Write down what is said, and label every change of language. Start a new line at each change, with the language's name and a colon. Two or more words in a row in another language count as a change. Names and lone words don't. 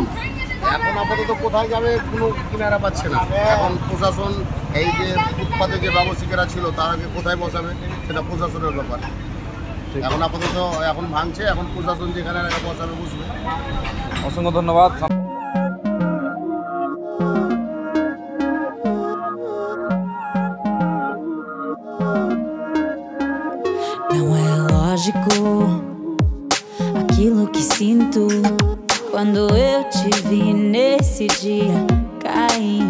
Bangla: এখন আপাতত কোথায় যাবে কোনো কিনারা পাচ্ছে না। এখন প্রশাসন এই যে ফুটপাতে যে ব্যবসায়ীরা ছিল তারাকে কোথায় বসাবে সেটা প্রশাসনের ব্যাপার। এখন আপাতত এখন ভাঙছে, এখন প্রশাসন যেখানে বসাবে বসবে। অসংখ্য ধন্যবাদ।
Portuguese: Não é lógico aquilo que sinto quando eu te vi nesse dia cair.